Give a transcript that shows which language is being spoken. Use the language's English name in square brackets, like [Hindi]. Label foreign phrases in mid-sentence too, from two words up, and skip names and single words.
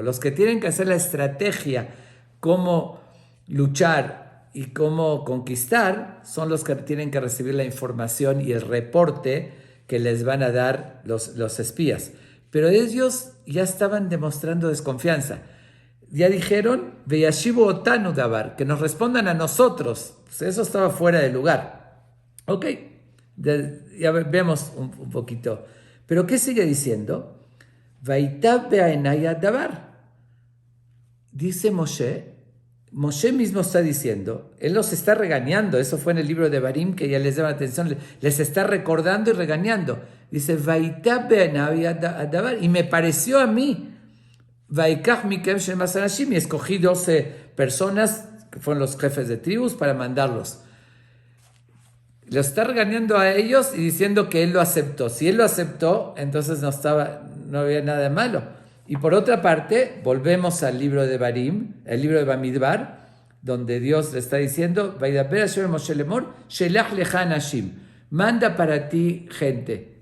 [Spanish] Los que tienen que hacer la estrategia, cómo luchar y cómo conquistar, son los que tienen que recibir la información y el reporte que les van a dar los espías. pero ellos ya estaban demostrando desconfianza. Ya dijeron, [Hebrew] וישיבו אתנו דבר, [Spanish] que nos respondan a nosotros. Pues eso estaba fuera de lugar. Ok, ya vemos un poquito. Pero ¿qué sigue diciendo? [Hebrew] וייטב בעיני הדבר. [Spanish] Dice Moshe mismo está diciendo, él los está regañando, eso fue en el libro de Barim que ya les llama la atención, les está recordando y regañando. Dice, [Hebrew] וייטב בעיני הדבר, [Spanish] y me pareció a mí, [Hebrew] ואקח מכם שנים עשר אנשים, [Spanish] y escogí 12 personas que fueron los jefes de tribus para mandarlos. Lo está regañando a ellos y diciendo que él lo aceptó. Si él lo aceptó, entonces no había nada de malo. Y por otra parte, volvemos al libro de Barim, el libro de Bamidbar, donde Dios le está diciendo, [Hebrew] וידבר השם משה לאמר שלח לך אנשים, [Spanish] manda para ti gente.